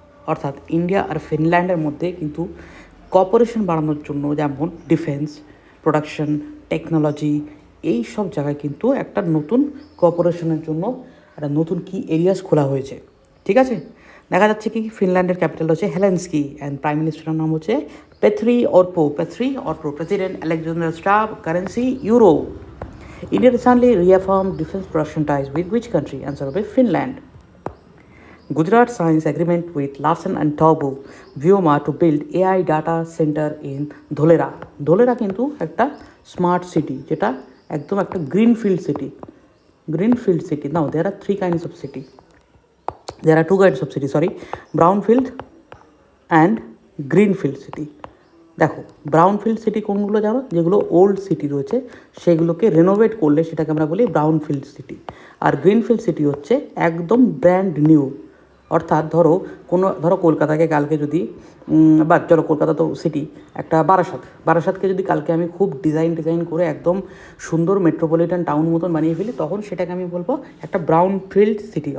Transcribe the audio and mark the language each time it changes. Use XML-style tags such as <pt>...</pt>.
<bn>অর্থাৎ ইন্ডিয়া আর ফিনল্যান্ডের মধ্যে কিন্তু কপারেশন বাড়ানোর জন্য, যেমন ডিফেন্স প্রোডাকশন, টেকনোলজি, এই সব জায়গায় কিন্তু একটা নতুন কোঅপারেশনের জন্য একটা নতুন কি এরিয়াস খোলা হয়েছে। ঠিক আছে, দেখা যাচ্ছে কি ফিনল্যান্ডের ক্যাপিটাল হচ্ছে হেলেন্সকি অ্যান্ড প্রাইম মিনিস্টারের নাম হচ্ছে পেথ্রি অর্পো, president Alexander stub, currency euro.</bn> <en>India recently reaffirm defence production ties with which country?</en> <bn>Answer হবে Finland.</bn> <en>Gujarat signs agreement with Larsen and Toubro Vyoma to build AI data center in Dholera.</en> <bn>ধোলেরা কিন্তু একটা smart city, যেটা একদম একটা greenfield city.</bn> <en>Now there are three kinds of city. There are two kinds of city, sorry, brownfield and greenfield city.</en> <bn>দেখো, Brownfield city কোনগুলো জানো? যেগুলো old city রয়েছে সেগুলোকে রেনোভেট করলে সেটাকে আমরা বলি ব্রাউনফিল্ড সিটি। আর গ্রিনফিল্ড সিটি হচ্ছে একদম ব্র্যান্ড নিউ। অর্থাৎ ধরো কলকাতাকে কালকে যদি চলো কলকাতা তো সিটি, একটা বারাসাতকে যদি কালকে আমি খুব ডিজাইন করে একদম সুন্দর মেট্রোপলিটন টাউন মতন বানিয়ে ফেলি, তখন সেটাকে আমি বলবো একটা ব্রাউনফিল্ড সিটি।</bn>